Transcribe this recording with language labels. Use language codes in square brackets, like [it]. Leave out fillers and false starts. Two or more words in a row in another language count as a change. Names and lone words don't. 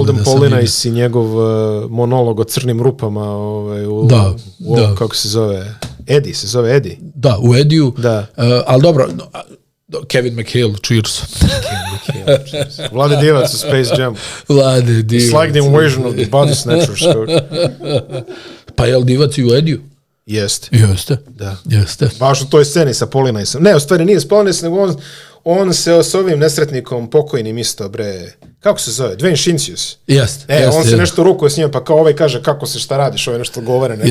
[sr] Holden Polinajs i njegov monolog o crnim rupama kako se zove? Eddie, se zove Eddie? Da, u Eddie-u. Ali dobro, Kevin McHale, cheers. Vlade Divac u Space Jam. Vlade Divac. [en] It's like the invasion of the body snatchers. [sr] Pa je li Divac i u Eddie-u? Jeste. Jeste. Baš u toj sceni sa Polinajsom. Ne, u stvari nije s Polinajsom, nego on se s ovim nesretnikom pokojnim isto, kako se zove? Dwayne Shinsius. Jeste. On se nešto rukuje s njima, pa kao kaže kako se šta radiš, nešto govore nekom.